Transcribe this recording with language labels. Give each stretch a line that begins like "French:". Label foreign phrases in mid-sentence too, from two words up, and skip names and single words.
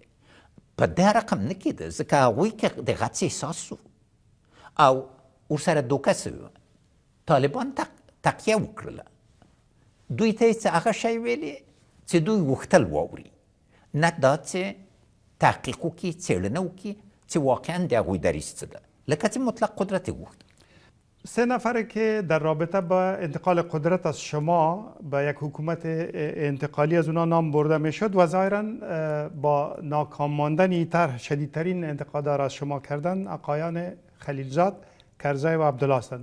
Pashto: په دې رقم نه کېده، ځکه هغوی کې د غڅ احساس و او ورسره دوکه سوې وه. طالبان تقیه وکړله. دوی ته یې څه هغه شی ویلې چې دوی غوښتل واوري، نه دا چې تحقیق وکړي، څېړنه وکړي چې واقعا د هغوی دریځ څه ده، لکه چې مطلق قدرت یې غوښت.
Persian: 3 نفره که در رابطه با انتقال قدرت از شما به یک حکومت انتقالی از اونا نام برده میشد و ظاهرا با ناکام ماندن این طرح شدیدترین انتقادها را از شما کردن آقایان خلیلزاد، کرزی و عبدالله هستند.